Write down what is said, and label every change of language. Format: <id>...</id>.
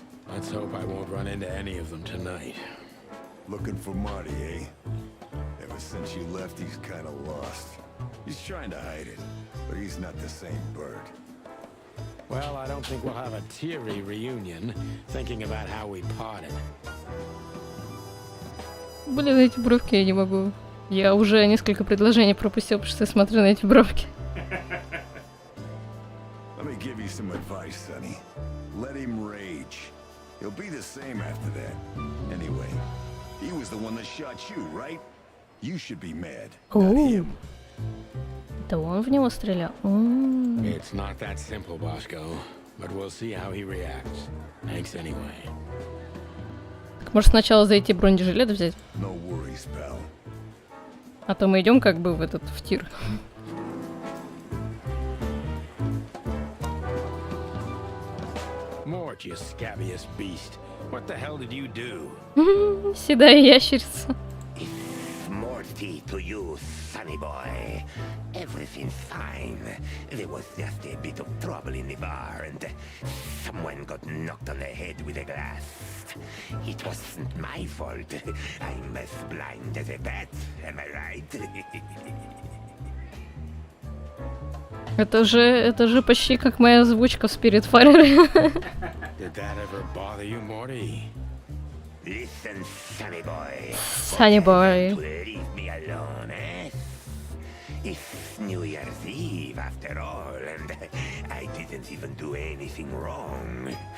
<en>Let's hope I won't run into any of them tonight. Looking for Marty, eh? Ever since you left, he's kind of lost. He's trying to hide it, but he's not the same bird. Well, I don't think we'll have a teary reunion, thinking about how we parted.</en> <ru>Блин, эти бровки я не могу. Я уже несколько предложений пропустил, потому что я смотрю на эти бровки.</ru> <en>Let me give you some advice, Sonny. Let him rage. He'll be the same after that. Anyway, he was the one that shot you, right? You should be mad, not him.</en> <ru>Да он в него стрелял.</ru> <en>It's not that simple, Bosco, but we'll see how he reacts. Thanks anyway.</en> <ru>Так, может сначала зайти бронежилет взять?</ru> <en>No worries, pal.</en> <ru>А то мы идем как бы в этот, в тир.</ru> <en>Mort, you scabbiest beast. What the hell did you do?</en> <ru>Седая ящерица.</ru> <en>Morty to you, sonny boy. Everything's fine. There was just a bit of trouble in the bar and someone got knocked on the head with a glass. It wasn't my fault. I'm as blind as a bat, am I right?</en> <ru>Это же почти как моя озвучка в Spiritfarer.</ru> <en>Did that ever bother you, Morty? Listen, sonny boy. Sonny boy. Leave me alone, eh? It's New Year's Eve after all, and I didn't even do anything wrong.</en>